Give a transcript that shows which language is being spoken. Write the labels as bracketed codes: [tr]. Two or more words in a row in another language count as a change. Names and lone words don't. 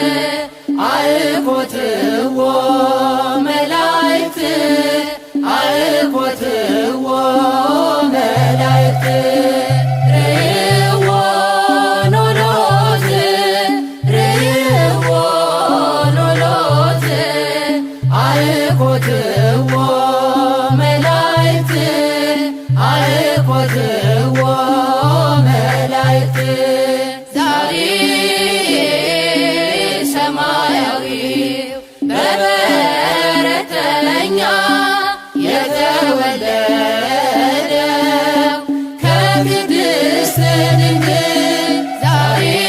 [gez] አእኮትዎ መላእክት አእኮትዎ መላእክት ርእይዎ ኖሎት ርእይዎ ኖሎት አእኮትዎ መላእክት አእኮትዎ መላእክት [am] ዛሬ ሰማያዊው በበረተኛ የተወለደው ከቅድስት ድንግል ዛሬ